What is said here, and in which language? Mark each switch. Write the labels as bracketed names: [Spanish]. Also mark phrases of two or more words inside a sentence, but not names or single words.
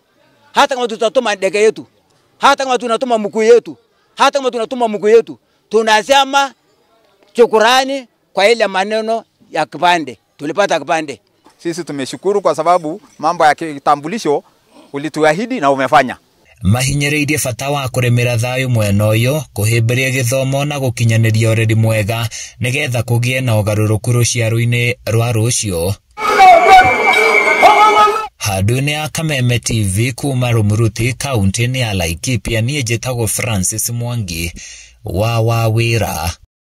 [Swahili] Hata kama tutatuma ndege yetu. Hata kama tunatuma mkuu yetu. Hata kama tunatuma mkuu yetu. Tunasema shukrani kwa ile maneno ya kipande. Tulipata kipande. Sisi tumeshukuru kwa sababu mambo ya kitambulisho ulituahidi na umefanya. [Kikuyu] Mahinyĩrĩirie bata wa kũrĩmĩra thayũ mwena ũyũ, kũhĩmbĩria gĩthomo na gũkinyanĩria ũreri mwega nĩgetha kũgĩe na ũgarũrũku rũciaro-inĩ rwa rũciũ. Handũ-inĩ ya Kameme TV kuma Rumuruti kaunti-inĩ ya Laikipia, niĩ njĩtagwo Francis Mwangi wa Wawĩra.